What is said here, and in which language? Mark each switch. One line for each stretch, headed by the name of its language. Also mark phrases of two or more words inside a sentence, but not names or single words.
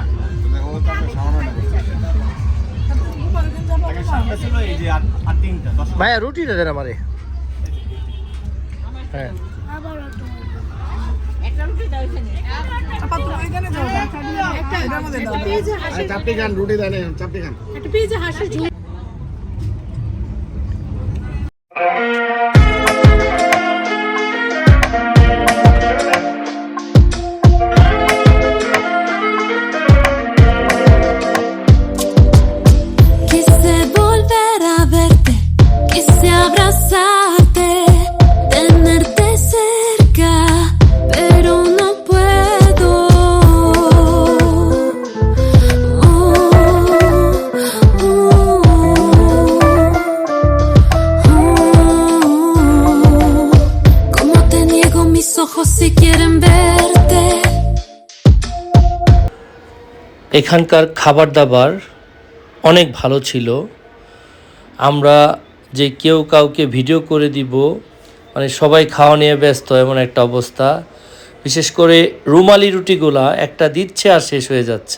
Bangla: ও তো আপনি শাওন না আগে সামনে ছিল এই যে 8-3টা 10 ভাইয়া রুটিটা দেন আমারে। হ্যাঁ আপা তুমি এখানে যাও একটা এটার মধ্যে দাও। পিজা হাঁসের চাপটি খান রুটি দেন চাপটি খান। একটা পিজা হাঁসের ঝোল
Spanish: Quise volver a verte, quise abrazarte, tenerte cerca, pero no puedo. Como te niego mis ojos si quieren verte.
Bangla: এখানকার খাবার দাবার অনেক ভালো ছিল। আমরা যে কেউ কাউকে ভিডিও করে দিব মানে সবাই খাওয়া নিয়ে ব্যস্ত এমন একটা অবস্থা। বিশেষ করে রুমালি রুটিগুলা একটা দিচ্ছে আর শেষ হয়ে যাচ্ছে।